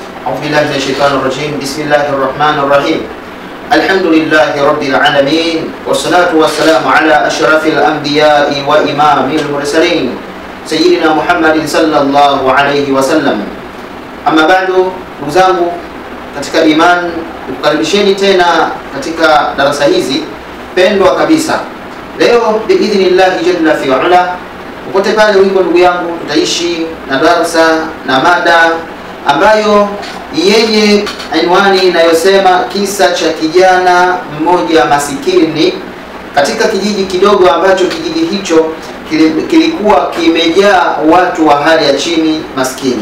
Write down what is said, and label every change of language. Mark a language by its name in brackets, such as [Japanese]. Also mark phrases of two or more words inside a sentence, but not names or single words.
[Arabic] أعوذ بالله من الشيطان الرجيم. بسم الله الرحمن الرحيم. الحمد لله رب العالمين، والصلاة والسلام على أشرف الأنبياء وإمام المرسلين سيدنا محمد صلى الله عليه وسلم. أما بعد, [Swahili] ndugu zangu katika iman, kukaribisheni tena katika darasa hizi pendwa kabisa. Leo [Arabic] بإذن الله جل في علاه, [Swahili] upote pale uliko ndugu yangu, tutaishi na darasa na mada ambayo yenye anwani inayosema kisa cha kijana mmoja masikini katika kijiji kidogo ambacho kijiji hicho kilikuwa kimejaa watu wa hali ya chini maskini.